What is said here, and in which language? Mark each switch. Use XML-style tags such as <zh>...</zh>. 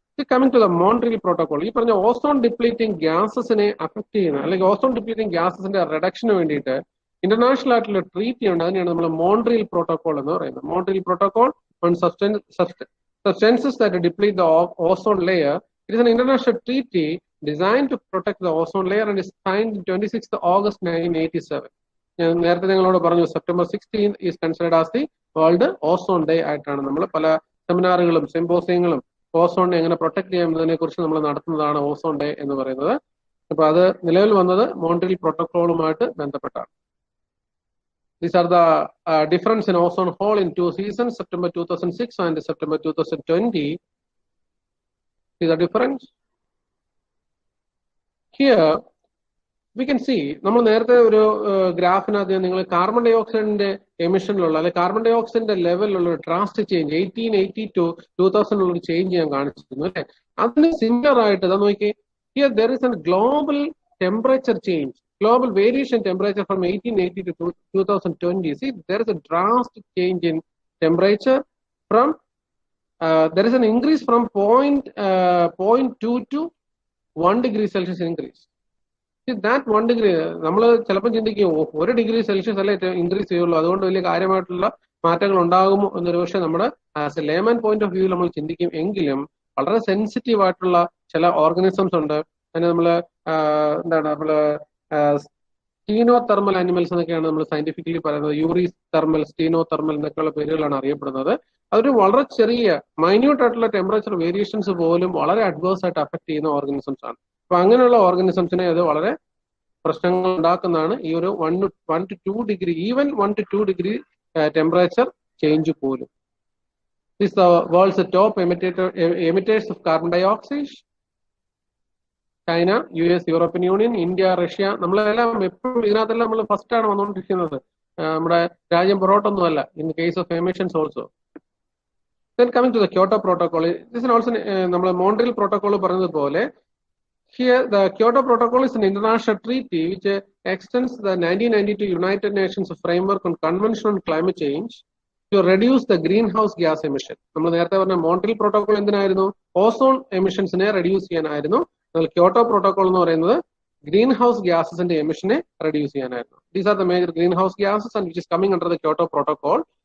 <ml>Coming to the Montreal protocol, ഈ പറഞ്ഞ ozone depleting ഗ്യാസസിനെ affect ചെയ്യുന്ന അല്ലെങ്കിൽ ഓസോൺ ഡിപ്ലീറ്റിംഗ് ഗ്യാസസിന്റെ റിഡക്ഷന് വേണ്ടിയിട്ട് ഇന്റർനാഷണൽ ആയിട്ടുള്ള ട്രീറ്റി ഉണ്ട്. അതിനെയാണ് നമ്മൾ മോൺട്രിയൽ പ്രോട്ടോകോൾ എന്ന് പറയുന്നത്. Montreal protocol</ml> <en>On substances that deplete the ozone layer It is an international treaty designed to protect the ozone layer and is signed 26th August 1987.</en> <ml>ഞാൻ നേരത്തെ നിങ്ങളോട് പറഞ്ഞു</ml> <en>September 16th is considered as the world ozone day</en> <ml>ആയിട്ടാണ്. നമ്മൾ പല സെമിനാറുകളും സിമ്പോസിയങ്ങളും ഓസോണിനെ എങ്ങനെ protect ചെയ്യുന്നതിനെ കുറിച്ച് നമ്മൾ നടത്തുന്നതാണ് ഓസോൺ ഡേ എന്ന് പറയുന്നത്. അപ്പൊ അത് നിലവിൽ വന്നത് മോൺട്രിയൽ പ്രോട്ടോക്കോളുമായിട്ട് ബന്ധപ്പെട്ടാണ്.</ml> <en>These are the difference in ozone hole in 2 seasons, September 2006 and September 2020. See the difference? Here we can see,</en> <ml>നമ്മൾ നേരത്തെ ഒരു ഗ്രാഫിനകത്ത് നിങ്ങൾ കാർബൺ ഡൈ ഓക്സൈഡിന്റെ എമിഷനിലുള്ള അല്ലെങ്കിൽ കാർബൺ ഡൈ ഓക്സൈഡിന്റെ ലെവലിലുള്ള ഒരു ഡ്രാസ്റ്റിക് ചേഞ്ച് 1880 to 2000 ഒരു ചേഞ്ച് ഞാൻ കാണിച്ചിരുന്നു അല്ലെ. അതിന് സിമിലർ ആയിട്ട് ഇതാ നോക്കി,</ml> <en>Here there is a global temperature change, global variation temperature from 1880 to 2020. See, there is a drastic change in temperature from there is an increase from 0.2 to 1 degree Celsius increase.</en> <ml>See, that 1 degree, നമ്മൾ ചിലപ്പോൾ ചിന്തിക്കും 1 degree Celsius അല്ലേ increase ചെയ്യുള്ളൂ, അതുകൊണ്ട് വലിയ കാര്യമായിട്ടുള്ള മാറ്റങ്ങൾ ഉണ്ടാകുമോ എന്നൊരു പക്ഷേ നമ്മുടെ</ml> <en>as a layman point of view</en> <ml>നമ്മൾ ചിന്തിക്കും. എങ്കിലും വളരെ സെൻസിറ്റീവ് ആയിട്ടുള്ള ചില ഓർഗാനിസംസ് ഉണ്ട്. അതിന് നമ്മള് എന്താണ് നമ്മള് സ്റ്റീനോ തെർമൽ ആനിമൽസ് എന്നൊക്കെയാണ് നമ്മൾ സയന്റിഫിക്കലി പറയുന്നത്. യൂറീസ് തെർമൽ, സ്റ്റീനോ തെർമൽ എന്നൊക്കെയുള്ള പേരുകളാണ് അറിയപ്പെടുന്നത്. അതൊരു വളരെ ചെറിയ മൈന്യൂട്ട് ആയിട്ടുള്ള ടെമ്പറേച്ചർ വേരിയേഷൻസ് പോലും വളരെ അഡ്വേഴ്സ് ആയിട്ട് അഫക്ട് ചെയ്യുന്ന ഓർഗാനിസംസ് ആണ്. അപ്പൊ അങ്ങനെയുള്ള ഓർഗാനിസംസിനെ അത് വളരെ പ്രശ്നങ്ങൾ ഉണ്ടാക്കുന്നതാണ് ഈ ഒരു 1 to 2 degree, even 1 to 2 degree temperature change പോലും.</ml> <en>This is the world's top emitters of carbon dioxide.</en> <ml>China, US, European union, India, Russia. നമ്മളെല്ലാം എപ്പോഴും ഇതിനകത്തെല്ലാം നമ്മൾ ഫസ്റ്റ് ആണ് വന്നുകൊണ്ടിരിക്കുന്നത്. നമ്മുടെ രാജ്യം പുറകോട്ടൊന്നുമല്ല</ml> <en>In case of emissions also. Then coming to the Kyoto Protocol, this is also</en> <ml>നമ്മൾ Montreal protocol പറഞ്ഞതുപോലെ,</ml> <en>here the Kyoto Protocol is an international treaty which extends the 1992 United Nations framework on Convention on Climate Change to reduce the greenhouse gas emission.</en> <ml>നമ്മൾ നേരത്തെ പറഞ്ഞ Montreal protocol എന്തിനായിരുന്നു? Ozone എമിഷൻസിനെ reduce ചെയ്യാനായിരുന്നു. എന്നാൽ Kyoto protocol എന്ന് പറയുന്നത് green house ഗ്യാസസിന്റെ എമിഷനെ reduce ചെയ്യാനായിരുന്നു.</ml> <en>These are the major greenhouse gases and which is coming under the Kyoto protocol.</en>